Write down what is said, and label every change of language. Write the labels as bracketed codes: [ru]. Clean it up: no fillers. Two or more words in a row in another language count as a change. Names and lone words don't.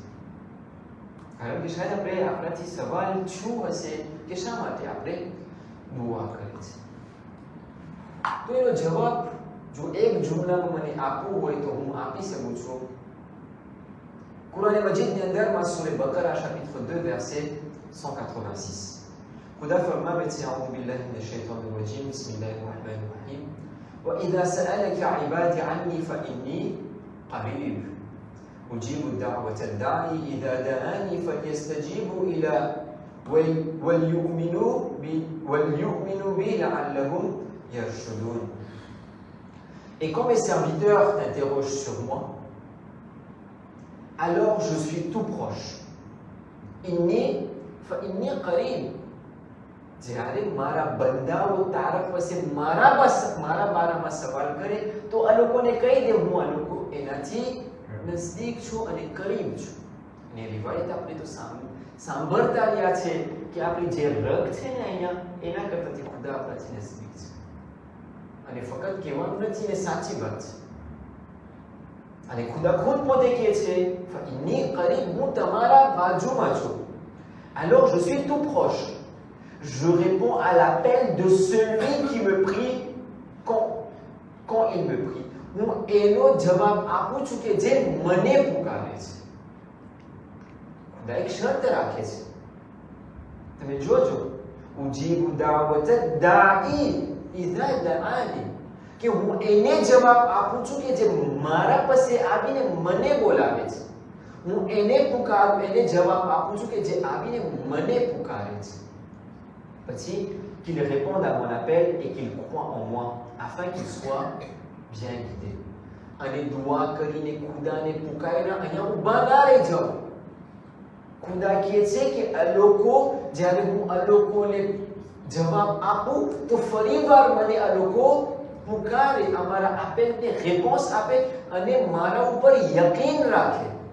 [gu] કારણ કે શાયદ આપણે આપણાથી સવાલ શું હશે કે શા માટે આપણે દુઆ કરીએ છીએ. તો એનો જવાબ જો એક જુમલામાં મને આપવું હોય તો હું આપી શકું છું. કુરાન મજીદની અંદરમાં સૂરે બકરા [fr] chapitre 2 verset 186. [gu] ખુદા ફરમાવે [ar] أعوذ بالله من الشيطان الرجيم بسم الله الرحمن الرحيم وإذا سألك عبادي عني فإني قريب أجيب الدعوة الداعي إذا دعاني فليستجيبوا إلى وليؤمنوا بي لعلهم يرشدون. [fr] Et quand mes serviteurs t'interrogent sur moi, alors je suis tout proche. [ar] Inni فإني قريب. [gu] જ્યારે મારા બંદાઓ તારા પાસે મારા બારામાં સવાલ કરે તો આ લોકોને કહી દે હું આ લોકો એનાથી નજદીક છું અને કરીબ છું. અને રિવાયત આપણે તો સાંભળતા રહ્યા છે કે આપણી જે રગ છે ને અહીંયા એના કરતાથી ખુદા આપણાથી નજદીક છે. અને ફક્ત કહેવાનું નથી ને સાચી વાત છે. અને ખુદા ખુદ પોતે કહે છે [ar] فإني قريب, [gu] હું તમારા બાજુમાં છું. [fr] Alors je suis tout proche. Je réponds à l'appel de celui qui me prie quand il me prie. [gu] હું એનો જવાબ આપું છું કે જે મને પુકારે છે. ખુદા એક શરત રાખે છે, તમે જોજો, [ar] أجيب دعوة الداع إذا دعان, [gu] કે હું એને જવાબ આપું છું કે જે મારા પાસે આવીને મને બોલાવે છે. હું એને પુકારું, એને જવાબ આપું છું કે જે આવીને મને પુકારે છે. [fr] Aussi, qu'il réponde à mon appel et qu'il croit en moi, afin qu'il soit bien guidé. [gu] અને દુઆ કરીને ખુદાને પુકારીને અહીંયા ઊભા ના રહી જાઓ. ખુદા કહે છે કે આ લોકો, જ્યારે હું આ લોકોને જવાબ આપું તો ફરીવાર મને આ લોકો પુકારે, અમારા આપેલને રેસ્પોન્સ આપે અને મારા ઉપર યકીન રાખે.